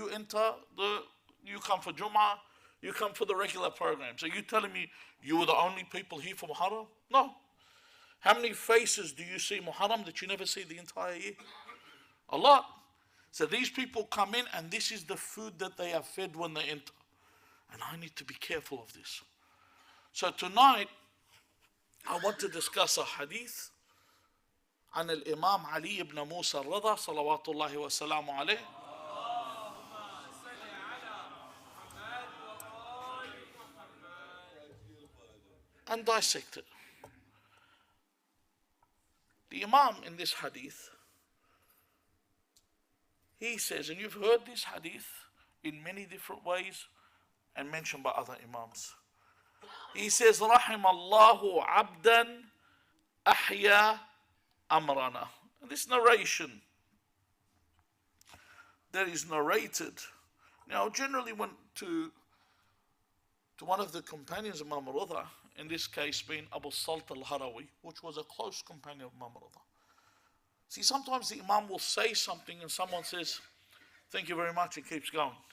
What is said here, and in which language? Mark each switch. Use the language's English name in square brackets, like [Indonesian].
[English] You come for Jummah, you come for the regular programs. Are you telling me you were the only people here for Muharram? No. How many faces do you see Muharram that you never see the entire year? A lot. So these people come in, and this is the food that they are fed when they enter. And I need to be careful of this. So tonight, I want to discuss a hadith [Arabic] عن الإمام علي بن موسى الرضا صلوات الله وسلامه عليه. [English] And dissect it. The Imam in this hadith, he says, and you've heard this hadith in many different ways and mentioned by other Imams. He says, [Arabic] رحم الله عبدا أحيا أمرنا. [English] This narration that is narrated, now generally went to one of the companions of Imam Rida, in this case being Abu Salt al-Harawi, which was a close companion of Imam Rida. See, sometimes the Imam will say something and someone says, thank you very much, and keeps going.